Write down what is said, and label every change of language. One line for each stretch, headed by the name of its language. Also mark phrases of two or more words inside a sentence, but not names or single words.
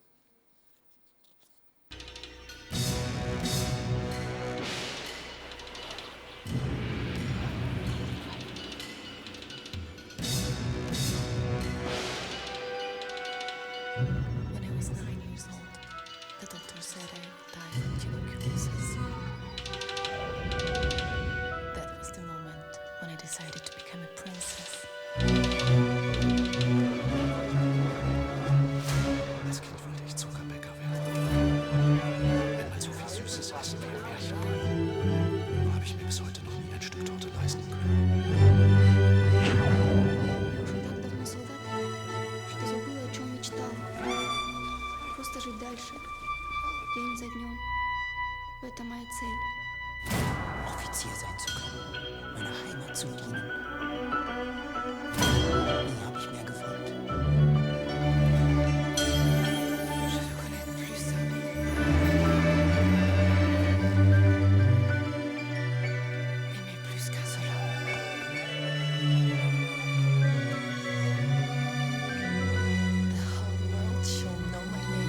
English: When I was 9 years old, the doctor said I would die from tuberculosis. That was the moment when I decided to become a princess.
German: Als Kind wollte ich Zuckerbäcker werden. Wenn man so viel Süßes essen wie ein Märchen. Nur habe ich mir bis heute noch nie ein Stück Torte leisten können.
Russian: Я уже так давно солдат, что забыла, о чем мечтала. Просто жить дальше, день за днем. Это моя цель.
German: Offizier sein zu können, meiner Heimat zu dienen. Nie habe ich mehr gewollt.
French: Je veux connaître plus ça. Aimer plus qu'un seul homme.
English: The whole world shall know my